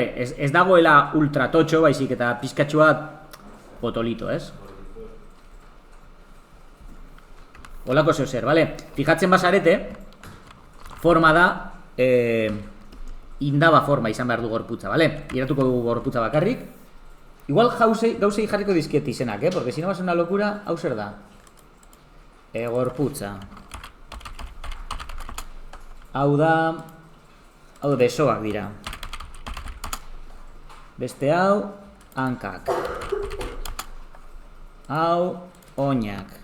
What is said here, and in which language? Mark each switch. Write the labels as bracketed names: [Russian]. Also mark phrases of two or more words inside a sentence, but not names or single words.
[Basque] Ez dagoela ultra totxo, baizik eta pizkatxua potolito, ez? Holako zer, vale? Fijatzen bazarete, forma da indaba forma izan behar du gorputza, vale? Iratuko dugu gorputza bakarrik. Igual gauzei jarriko dizkiet izenak, [Spanish] porque si no va a ser una locura, [Basque] hau zer da? Gorputza. Hau da besoak dira. Beste hau, hankak. Hau, oinak.